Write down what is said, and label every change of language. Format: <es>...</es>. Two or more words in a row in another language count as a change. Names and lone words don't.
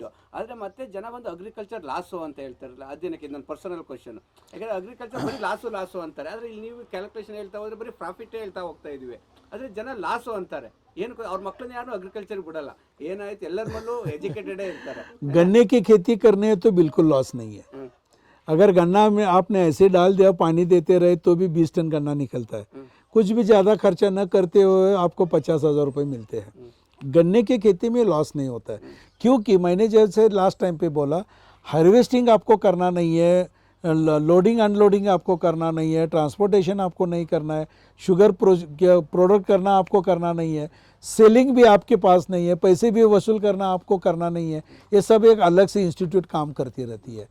<kn>ಆದರೆ ಮತ್ತೆ ಜನ ಬಂದು</kn> <en>agriculture loss</en> <kn>ಅಂತ ಹೇಳ್ತಾರಲ್ಲ, ಅದೇನಕ್ಕೆ ನನ್ನ</kn> <en>personal question,</en> <kn>ಯಾಕಂದರೆ ಅಗ್ರಿಕಲ್ಚರ್ ಬರೀ ಲಾಸು ಅಂತಾರೆ, ಆದರೆ ಇಲ್ಲಿ ನೀವು ಕ್ಯಾಲ್ಕುಲೇಷನ್ ಹೇಳ್ತಾ ಹೋದ್ರೆ ಬರೀ ಪ್ರಾಫಿಟೇ ಹೇಳ್ತಾ ಹೋಗ್ತಾ ಇದೀವಿ, ಆದರೆ ಜನ ಲಾಸು ಅಂತಾರೆ, ಏನು ಅವ್ರ ಮಕ್ಕಳನ್ನ ಯಾರು ಅಗ್ರಿಕಲ್ಚರ್ ಬಿಡಲ್ಲ, ಏನಾಯ್ತು ಎಲ್ಲರ ಮಲ್ಲೂ ಎಜುಕೇಟೆಡೇ ಇರ್ತಾರೆ।</kn> <hi>गन्ने की खेती करने है तो बिल्कुल लॉस नहीं है, अगर गन्ना में आपने ऐसे डाल दिया, पानी देते रहे तो भी 20 टन गन्ना निकलता है, कुछ भी ज़्यादा खर्चा न करते हुए आपको 50,000 रुपये मिलते हैं। गन्ने की खेती में लॉस नहीं होता है, क्योंकि मैंने जैसे</hi> <en>last time</en> <hi>पे बोला, हार्वेस्टिंग आपको करना नहीं है,</hi> <en>loading unloading</en> <hi>आपको करना नहीं है, ट्रांसपोर्टेशन आपको नहीं करना है,</hi> <en>sugar product</en> <hi>करना आपको करना नहीं है, सेलिंग भी आपके पास नहीं है, पैसे भी वसूल करना आपको करना नहीं है, ये सब एक अलग से इंस्टीट्यूट काम करती रहती है।</hi>